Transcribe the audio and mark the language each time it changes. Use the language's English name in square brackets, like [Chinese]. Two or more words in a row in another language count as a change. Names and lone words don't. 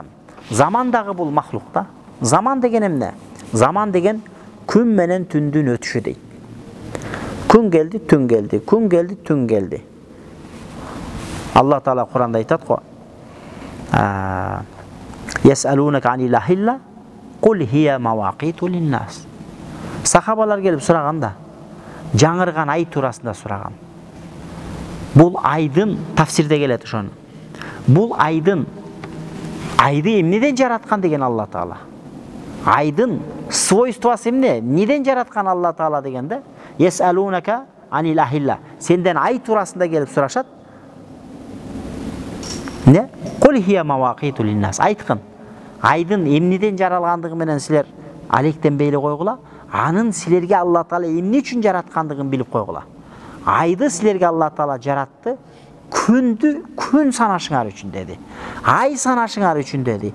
[Kyrgyz] Заман дагы бул махлук да. Заман деген эмне? Заман деген күн менен түндүн өтүшү дейт. Күн келди, түн келди, күн келди, түн келди. Алла Таала Куранда айтат го: [Arabic] "يسألونك عن الأهلة قل هي مواقيت للناس." [Kyrgyz] Сахабалар келип сураганда, жаңырган ай туурасында сураган. Бул айдын тафсирде келет ошону. Бул айды эмнеден жараткан деген Алла Таала. Айдын свойствосы эмне? Неден жараткан Алла Таала дегенде, [Arabic] "يسألونك عن الأهلة." [Kyrgyz] Сенден ай туурасында келип сурашат. [Arabic] Не? "قل هي مواقيت للناس." [Kyrgyz] Айткын. Айдын эмнеден жаралгандыгы менен силер алектенбей эле койгула. Анын силерге Алла Таала эмне үчүн жараткандыгын билип койгула. Айды силерге Алла Таала жаратты, күндү күн санашыңар үчүн деди. Ай санашыңар үчүн деди.